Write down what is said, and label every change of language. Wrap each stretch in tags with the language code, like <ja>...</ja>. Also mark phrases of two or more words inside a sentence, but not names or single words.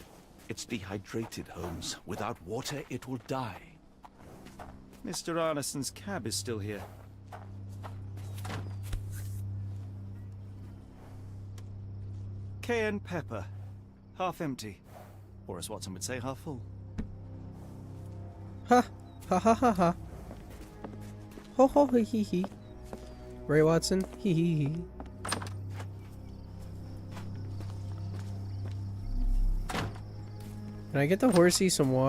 <en>It's dehydrated, Holmes. Without water, it will die. Mr. Arneson's cab is still here. Cayenne pepper. Half empty. Or as Watson would say, half full. Ha! Ha ha ha ha. Ho ho hee hee hee. Ray Watson, hee hee hee. Can I get the horsey some water?</en>